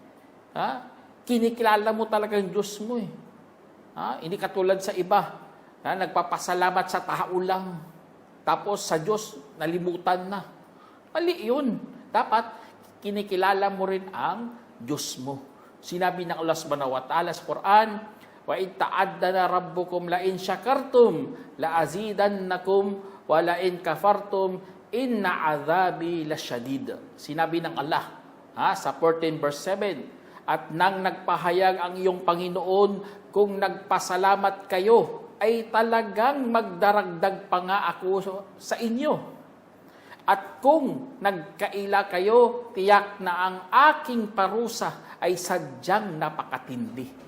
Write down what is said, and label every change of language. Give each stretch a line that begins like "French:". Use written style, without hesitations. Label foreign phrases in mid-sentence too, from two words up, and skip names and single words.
Filipino: Kinikilala mo talaga yung Diyos mo eh. Hindi katulad sa iba, nagpapasalamat sa tao lang. Tapos sa Diyos, nalimutan na. Mali yun. Dapat, kinikilala mo rin ang Diyos mo. Sinabi ng Allah
Arabic: سبحانه وتعالى
Filipino: sa Quran,
Arabic: وَإِذْ تَعَدَّنَ رَبُّكُمْ لَإِنْ شَكَرْتُمْ لَأَزِيدَنَّكُمْ وَلَإِنْ كَفَرْتُمْ إِنَّ عَذَابِي لَشَدِيدٌ.
Filipino: Sinabi ng Allah sa 14 verse 7, at nang nagpahayag ang iyong Panginoon, kung nagpasalamat kayo, ay talagang magdaragdag pa nga ako sa inyo. At kung nagkaila kayo, tiyak na ang aking parusa ay sadyang napakatindi.